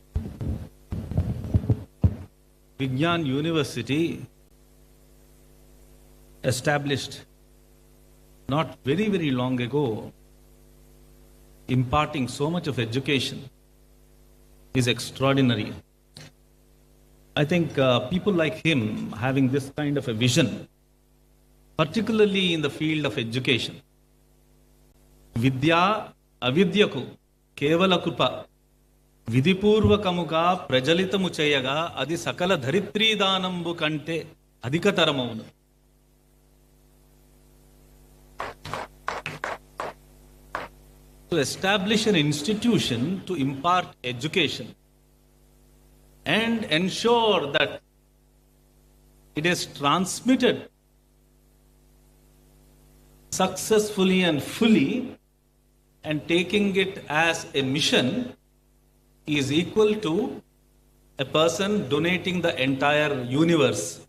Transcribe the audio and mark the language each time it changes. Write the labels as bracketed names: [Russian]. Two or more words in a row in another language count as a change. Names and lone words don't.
[English] Vigyan University, established not very long ago, imparting so much of education, is extraordinary. I think people like him having this kind of a vision, particularly in the field of education. [Telugu] విద్య అవిద్యకు కేవల కృప విధిపూర్వకముగా ప్రజలితము చేయగా అది సకల ధరిత్రీదానంబు కంటే అధికతరమవును. [English] To establish an institution to impart education and ensure that it is transmitted successfully and fully, and taking it as a mission is equal to a person donating the entire universe.